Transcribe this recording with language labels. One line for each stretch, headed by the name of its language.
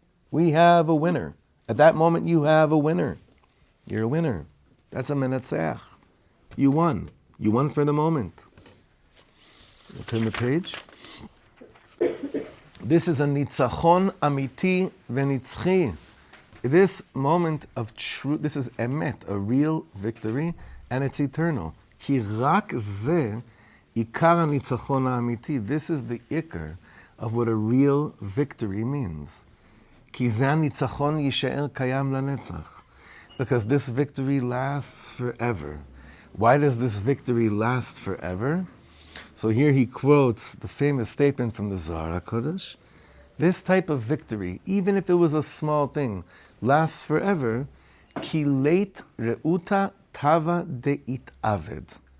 English: We have a winner. At that moment, you have a winner. You're a winner. That's a menatzeach. You won. You won for the moment. Turn the page. This is a
Hebrew: ניצחון אמיתי ונצחי.
English: This moment of truth, this is emet, a real victory, and it's eternal.
Hebrew: כי רק זה עיקר הניצחון האמיתי.
English: This is the ikar of what a real victory means.
Hebrew: כי זה הניצחון יישאר קיים לנצח.
English: Because this victory lasts forever. Why does this victory last forever? So here he quotes the famous statement from the Zohar HaKodesh. This type of victory, even if it was a small thing, lasts forever.
Aramaic: Ki leit reuta tava deit aved.